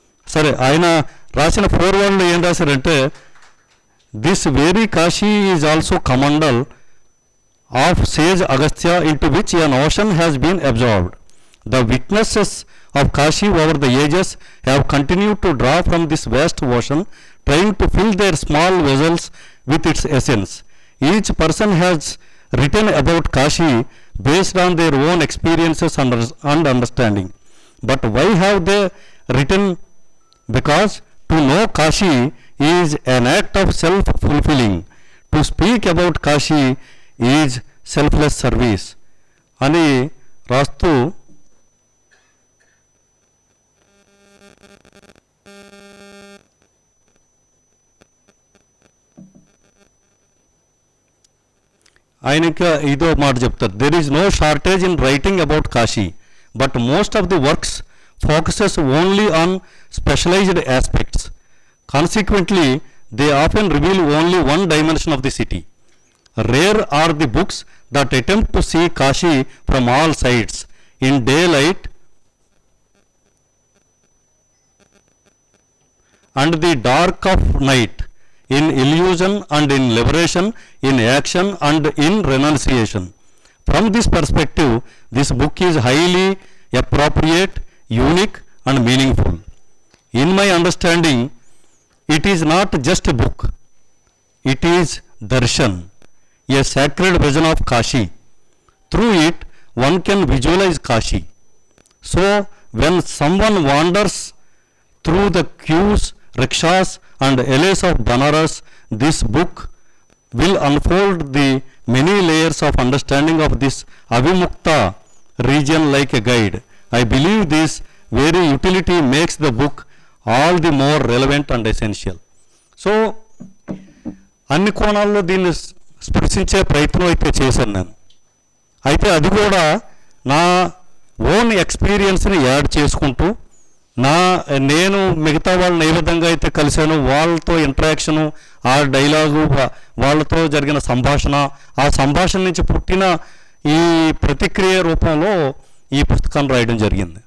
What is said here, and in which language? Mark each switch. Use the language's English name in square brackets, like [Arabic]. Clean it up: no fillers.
[Telugu] సరే, ఆయన రాసిన ఫోర్వర్డ్లో ఏం రాశారంటే, [English] This very Kashi is also kamandal of sage Agastya into which an ocean has been absorbed. The witnesses of Kashi over the ages have continued to draw from this vast ocean, trying to fill their small vessels with its essence. Each person has written about Kashi based on their own experiences and understanding. But why have they written? Because to know Kashi is an act of self-fulfilling. To speak about Kashi is selfless service [Telugu] అని రాస్తూ ఆయన ఇంకా ఇదో మాట చెప్తారు. [English] There is no shortage in writing about Kashi, but most of the works focuses only on specialised aspects. Consequently they often reveal only one dimension of the city. Rare are the books that attempt to see Kashi from all sides, in daylight and the dark of night, in illusion and in liberation, in action and in renunciation. From this perspective, this book is highly appropriate, unique and meaningful. In my understanding, it is not just a book, it is darshan, a sacred vision of Kashi. Through it, one can visualize Kashi. So, when someone wanders through the queues, rickshaws and alleys of Banaras, this book will unfold the many layers of understanding of this Avimukta region like a guide. I believe this very utility makes the book all the more relevant and essential. [Telugu] So, అన్ని కోణాల్లో దీన్ని స్పృశించే ప్రయత్నం అయితే చేశాను నేను. అయితే అది కూడా నా ఓన్ ఎక్స్పీరియన్స్ని యాడ్ చేసుకుంటూ నేను మిగతా వాళ్ళని ఏ విధంగా అయితే కలిశానో వాళ్ళతో ఇంటరాక్షను, ఆ డైలాగు, వాళ్ళతో జరిగిన సంభాషణ, ఆ సంభాషణ నుంచి పుట్టిన ఈ ప్రతిక్రియ రూపంలో ఈ పుస్తకాన్ని రాయడం జరిగింది.